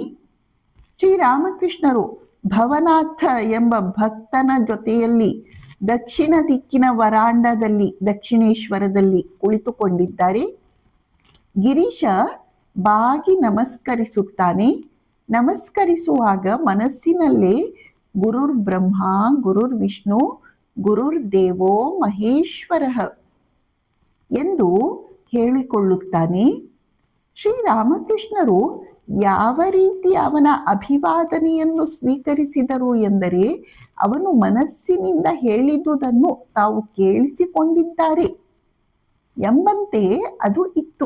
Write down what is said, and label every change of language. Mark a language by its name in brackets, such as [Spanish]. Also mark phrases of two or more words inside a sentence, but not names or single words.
[Kannada] ಶ್ರೀರಾಮಕೃಷ್ಣರು ಭವನಾಥ ಎಂಬ ಭಕ್ತನ ಜೊತೆಯಲ್ಲಿ ದಕ್ಷಿಣ ದಿಕ್ಕಿನ ವರಾಂಡದಲ್ಲಿ ದಕ್ಷಿಣೇಶ್ವರದಲ್ಲಿ ಕುಳಿತುಕೊಂಡಿದ್ದಾರೆ. ಗಿರೀಶ ಬಾಗಿ ನಮಸ್ಕರಿಸುತ್ತಾನೆ. ನಮಸ್ಕರಿಸುವಾಗ ಮನಸ್ಸಿನಲ್ಲೇ [Sanskrit] ಗುರುರ್ ಬ್ರಹ್ಮ ಗುರುರ್ ವಿಷ್ಣು ಗುರುರ್ ದೇವೋ ಮಹೇಶ್ವರಃ [Kannada] ಎಂದು ಹೇಳಿಕೊಳ್ಳುತ್ತಾನೆ. ಶ್ರೀರಾಮಕೃಷ್ಣರು ಯಾವ ರೀತಿ ಅವನ ಅಭಿವಾದನೆಯನ್ನು ಸ್ವೀಕರಿಸಿದರು ಎಂದರೆ, ಅವನು ಮನಸ್ಸಿನಿಂದ ಹೇಳಿದುದನ್ನು ತಾವು ಕೇಳಿಸಿಕೊಂಡಿದ್ದಾರೆ ಎಂಬಂತೆ ಅದು ಇತ್ತು.